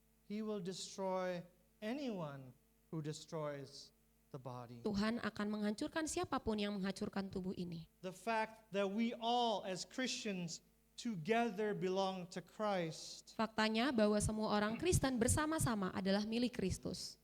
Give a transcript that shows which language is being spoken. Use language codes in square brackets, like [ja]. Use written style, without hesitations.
[en] He will destroy anyone who destroys the body. [id] Tuhan akan menghancurkan siapapun yang menghancurkan tubuh ini. [en] The fact that we all as Christians together belong to Christ, [id] Faktanya bahwa semua orang Kristen bersama-sama adalah milik Kristus.